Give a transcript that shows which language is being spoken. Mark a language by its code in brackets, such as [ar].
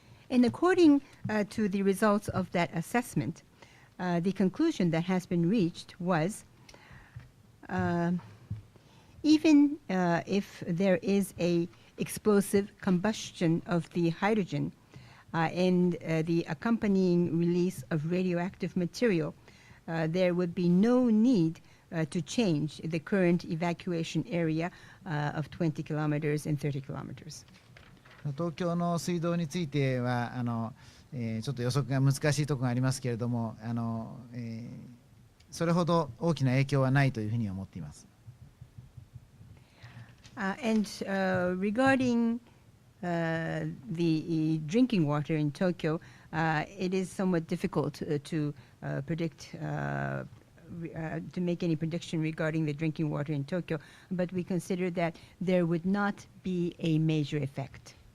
[en] And according to the results of that assessment, the conclusion that has been reached was even if there is a explosive combustion of the hydrogen and the accompanying release of radioactive material, there would be no need to change the current evacuation area of 20 kilometers and 30 kilometers. [ja] 東京の水道についてはちょっと予測が難しいところがありますけれども Uh, それほど大きな影響はないというふうに思っています。 [en] Regarding the drinking water in Tokyo, it is somewhat difficult to predict, to make any prediction regarding the drinking water in Tokyo, but we consider that there would not be a major effect.